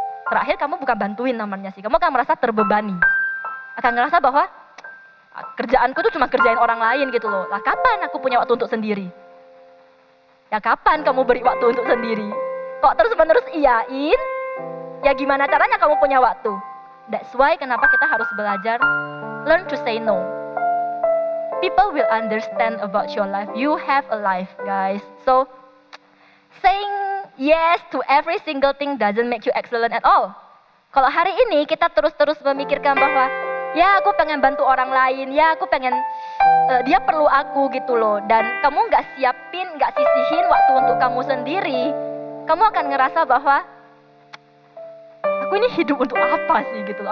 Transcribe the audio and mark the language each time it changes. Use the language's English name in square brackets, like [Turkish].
[Indonesian] Terakhir kamu bukan bantuin namanya sih, kamu akan merasa terbebani. Akan ngerasa bahwa kerjaanku tuh cuma kerjain orang lain gitu loh. Lah kapan aku punya waktu untuk sendiri? Ya kapan kamu beri waktu untuk sendiri? Kok terus-menerus iyain? Ya gimana caranya kamu punya waktu? [English] That's why [Indonesian] kenapa kita harus belajar [English] learn to say no. People will understand about your life. You have a life, guys. So saying yes to every single thing doesn't make you excellent at all. [Indonesian] Kalau hari ini kita terus-terus memikirkan bahwa ya aku pengen bantu orang lain, ya aku pengen dia perlu aku gitu loh, dan kamu nggak siapin, nggak sisihin waktu untuk kamu sendiri, kamu akan ngerasa bahwa aku ini hidup untuk apa sih gitu loh.